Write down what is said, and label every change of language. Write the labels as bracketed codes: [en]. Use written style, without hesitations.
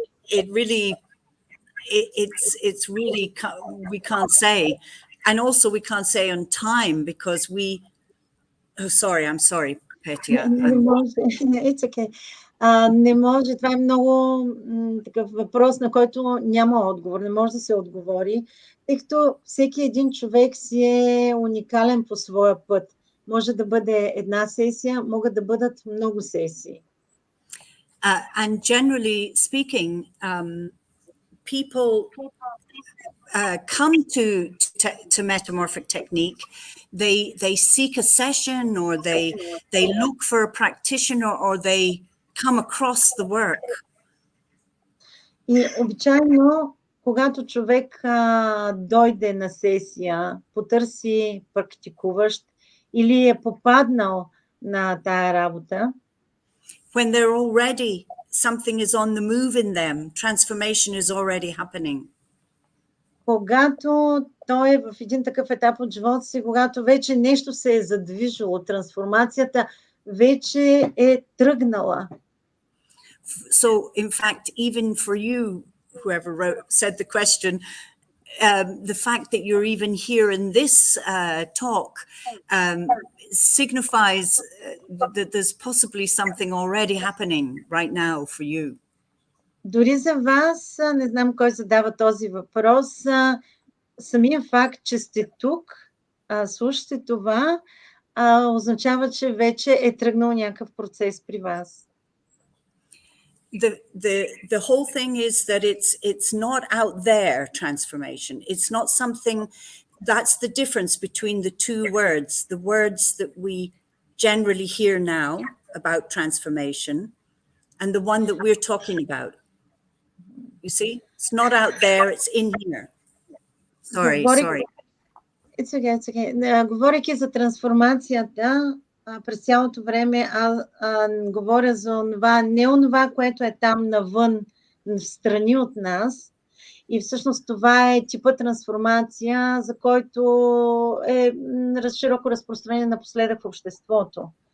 [en] It really, it's really, we can't say. And also we can't say on time because I'm sorry, Petya. [bg] Не може, [en] it's okay. [bg] Не може, това е много такъв въпрос, на който няма отговор, не може да се отговори, тъй като всеки един човек си е уникален по своя път. Може да бъде една сесия, могат да бъдат много сесии. [en] And generally speaking, people come to metamorphic technique. They seek a session, or they look for a practitioner, or they come across the work. [bg] И обичайно, когато човек дойде на сесия, потърси практикуващ или е попаднал на тая работа, [en] when they're already, something is on the move in them, transformation is already happening. [bg] Когато той е в един такъв етап от живота си, когато вече нещо се е задвижило, трансформацията вече е тръгнала. [en] So, in fact, even for you, whoever said the question, the fact that you're even here in this talk signifies that there's possibly something already happening right now for you. [bg] Дори за вас, не знам кой задава този въпрос, самия факт, че сте тук, слушате това, означава, че вече е тръгнал някакъв процес при вас. [en] The whole thing is that it's not out there transformation. It's not something. That's the difference between the two words. The words that we generally hear now about transformation, and the one that we're talking about. You see, it's not out there. It's in here. Sorry. It's okay. [bg] Говорейки за трансформацията, през цялото време говоря за онова, не онова, което е там навън, в страни от нас. И всъщност това е типа трансформация, за който е широко разпространение напоследък в обществото.